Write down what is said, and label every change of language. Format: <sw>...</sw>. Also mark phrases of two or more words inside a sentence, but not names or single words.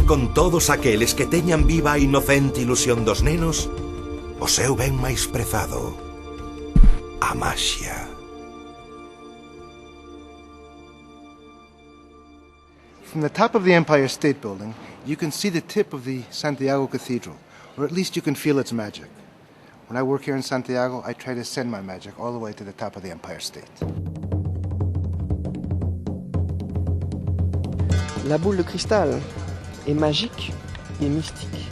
<gl>con todos aqueles que teñan viva a inocente ilusión dos nenos o seu ben máis prezado, a maxia.</gl> <en>From the top of the Empire State Building, you can see the tip of the Santiago Cathedral, or at least you can feel its magic. When I work here in Santiago, I try to send my magic all the way to the top of the Empire State.</en> <fr>La boule de cristal est magique et mystique.</fr>